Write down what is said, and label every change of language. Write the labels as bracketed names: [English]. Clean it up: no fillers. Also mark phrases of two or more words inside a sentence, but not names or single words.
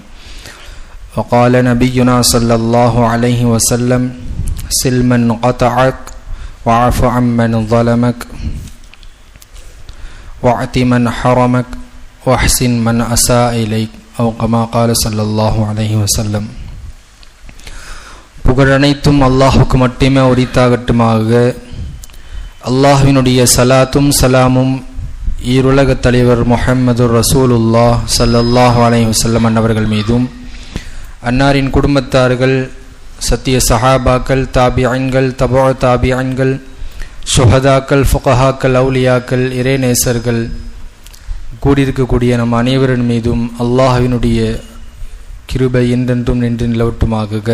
[Arabic] وقال نبينا صلى الله عليه وسلم سل من قطعك وعف عمن ظلمك وأعط من حرمك واحسن من أساء إليك أو كما قال صلى الله عليه وسلم. [Tamil] புகழனைத்தும் அல்லாஹுக்கு மட்டுமே உரித்தாகட்டுமாக. அல்லாஹ்வினுடைய சலாத்தும் சலாமும் ஈருலக தலைவர் முஹம்மது ரசூலுல்லாஹ் [Arabic] صلى الله عليه وسلم [Tamil] அன்னவர்கள் மீதும், அன்னாரின் குடும்பத்தார்கள், சத்திய சஹாபாக்கள், தாபியன்கள், தபூ தாபியன்கள், ஷுஹதாக்கள், ஃபுகஹாக்கள், அவுலியாக்கள், இறைநேசர்கள் கூடியிருக்கக்கூடிய நம் அனைவரின் மீதும் அல்லாஹ்வினுடைய கிருபை என்றென்றும் நின்று நிலவட்டுமாக.